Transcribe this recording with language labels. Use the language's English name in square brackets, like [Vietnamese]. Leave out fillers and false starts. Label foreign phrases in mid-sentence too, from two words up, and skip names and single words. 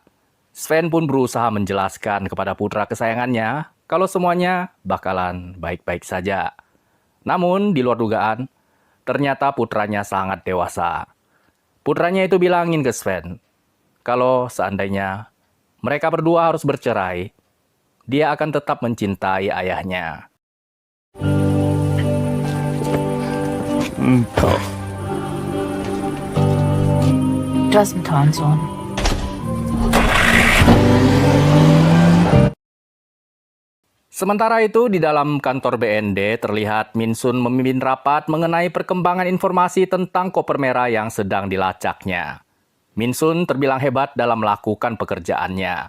[Indonesian] Sven pun berusaha menjelaskan kepada putra kesayangannya kalau semuanya bakalan baik-baik saja. Namun, di luar dugaan, ternyata putranya sangat dewasa. Putranya itu bilangin ke Sven, kalau seandainya mereka berdua harus bercerai, dia akan tetap mencintai ayahnya. [German] Du hast einen tollen Sohn. [Indonesian] Sementara itu, di dalam kantor BND terlihat Minsun memimpin rapat mengenai perkembangan informasi tentang koper merah yang sedang dilacaknya. Minsun terbilang hebat dalam melakukan pekerjaannya.